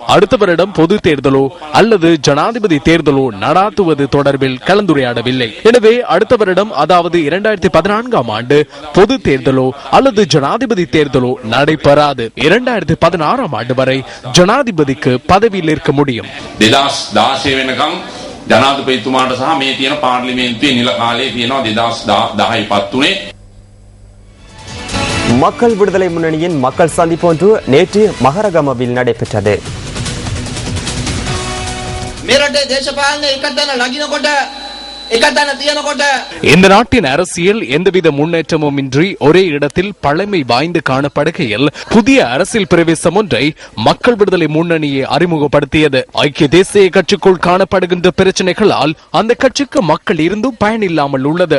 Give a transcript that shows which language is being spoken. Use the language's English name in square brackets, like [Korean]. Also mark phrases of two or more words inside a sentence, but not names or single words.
[Tamil] அடுத்த வருடம் பொது தேர்தலோ அல்லது ஜனாதிபதி தேர்தலோ நடாத்துவது தொடர்பில் கலந்துரையாடவில்லை. எனவே அடுத்த வருடம், அதாவது 2014ஆம் ஆண்டு பொது தேர்தலோ அல்லது ஜனாதிபதி தேர்தலோ நடைபெறாது. 2016ஆம் ஆண்டு வரை ஜனாதிபதிக்கு பதவியில் இருக்க முடியும். [Sinhala] 2016 වෙනකම් ජනාධිපතිතුමාට සහ මේ තියෙන පාර්ලිමේන්තුවේ නිල කාලයේ තියෙනවා 2010 පත්තුනේ. [Tamil] மக்கள் விடுதலை முன்னணியின் மக்கள் சந்திப்பொன்று நேற்று மகரகமவில் நடைபெற்றது. [Sinhala] මේ රටේ දේශපාලනය එකතන ලගිනකොට එකතන තියනකොට [Tamil] இந்த நாட்டின் அரசியல் எந்தவித முன்னேற்றமும் இன்றி ஒரே இடத்தில் பழமை வாய்ந்து காணப்படுகையில் புதிய அரசியல் பிரவேசம் ஒன்றை மக்கள் விடுதலை முன்னணியை அறிமுகப்படுத்தியது. ஐக்கிய தேசிய கட்சிக்குள் காணப்படுகின்ற பிரச்சனைகளால் அந்த கட்சிக்கு மக்கள் இருந்தும் பயனில்லாமல் உள்ளது.